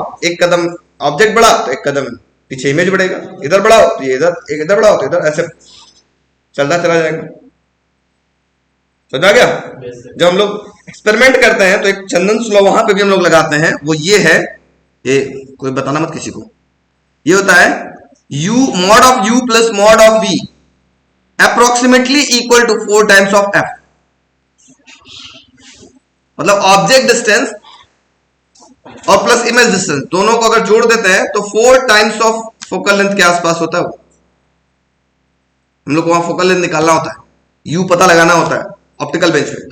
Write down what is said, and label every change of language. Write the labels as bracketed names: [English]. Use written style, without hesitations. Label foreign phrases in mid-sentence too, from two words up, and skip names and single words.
[Hindi] एक कदम ऑब्जेक्ट बढ़ा तो एक कदम पीछे इमेज बढ़ेगा, इधर बढ़ाओ तो ये इधर, एक इधर बढ़ाओ तो इधर, ऐसे चलता चला जाएगा। समझ आ गया? जब हम लोग एक्सपेरिमेंट करते हैं तो एक चंदन स्लो वहां पे भी हम लोग लगाते हैं, वो ये है, ये कोई बताना मत किसी को। ये होता है [English] u mod of u plus mod of v approximately equal to 4 times of f। [Hindi] मतलब [English] object distance [Hindi] और प्लस [English] image distance [Hindi] दोनों को अगर जोड़ देते हैं तो 4 [English] times of focal length [Hindi] के आसपास होता है वो। हम लोग को वहां [English] focal length [Hindi] निकालना होता है, यू पता लगाना होता है [English] optical bench [Hindi] पे।